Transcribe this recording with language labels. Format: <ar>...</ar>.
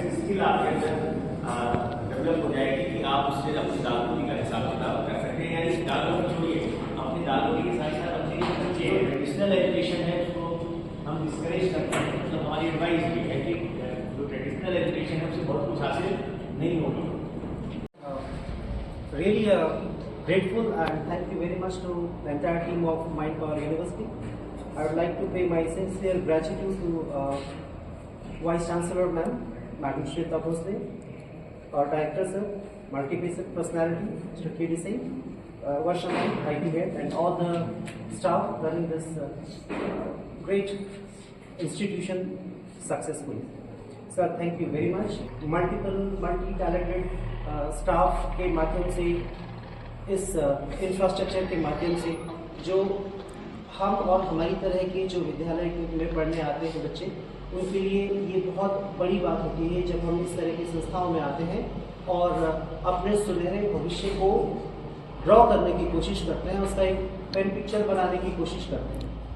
<hi>विकल्प हो जाएगी कि आप उससे अपनी दाल रोटी का हिसाब किताब कर सकते हैं। यानी दाल रोटी छोड़िए, अपनी दाल रोटी के साथ साथ अपनी जो ट्रेडिशनल एजुकेशन है उसको हम डिस्करेज करते हैं। मतलब हमारी एडवाइस भी है कि जो ट्रेडिशनल एजुकेशन है उससे बहुत कुछ हासिल नहीं होगा।</hi> <en>Really grateful and thank you very much to the entire team of Mindpower University. I would like to pay my sincere gratitude to Vice Chancellor Ma'am, Madam Shweta Bhosle, our Director Sir, Multi-Facet Personality, Mr. K.D. Singh, Varshan, IT Head, and all the staff running this great institution successfully. Sir, thank you very much.</en> <hi>Multi-talented staff के माध्यम से, इस infrastructure के माध्यम से जो हम और हमारी तरह के जो विद्यालय में पढ़ने आते हैं बच्चे, उनके लिए ये बहुत बड़ी बात होती है जब हम इस तरह की संस्थाओं में आते हैं और अपने सुनहरे भविष्य को ड्रॉ करने की कोशिश करते हैं, उसका एक पेन पिक्चर बनाने की कोशिश करते हैं।</hi>